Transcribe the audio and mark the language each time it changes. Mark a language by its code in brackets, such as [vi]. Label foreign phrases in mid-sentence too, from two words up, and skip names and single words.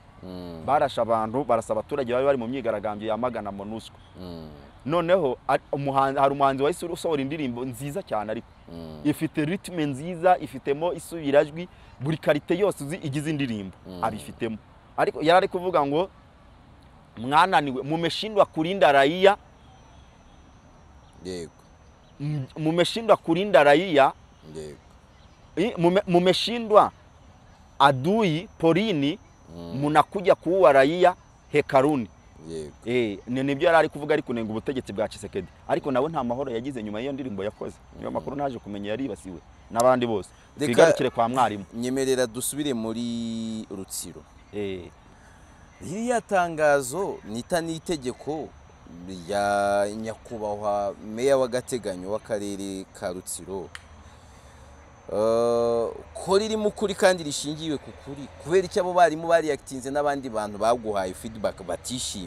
[rw] Barasha abantu barasaba abaturage bari mu myigaragambyo yamagana MONUSCO. Noneho hari umuhanzi wahise usohora indirimbo nziza cyane ariko ifite ritme nziza, ifitemo isubirajwi, buri karite yose igize indirimbo abifitemo. Ariko yari ari kuvuga ngo mwananiwe [sw] mumeshindwa kulinda raia. [rw] Yego. [sw] Mumeshindwa kulinda raia. [rw] Yego. [sw] Mumeshindwa adui porini, munakuja kuua raia hekaruni. [rw] Yego. Nibyo yari ari kuvuga ariko nenga ubutegetsi bwa Tshisekedi. Ariko nawe nta mahoro yagize nyuma y'iyo ndirimbo yakoze. Niyo makuru naje kumenya yari basiwe n'abandi bose. Twigarukire kwa mwarimu. Nyemerera dusubire muri Rutsiro. Iriya tangazo nita n'itegeko ya nyakubahwa meya w'agateganyo w'akarere ka Rutsiro ko riri mu kuri kandi rishingiwe ku kuri, kubera icyo abo barimo bari actinze n'abandi bantu baguhaye feedback batishimye.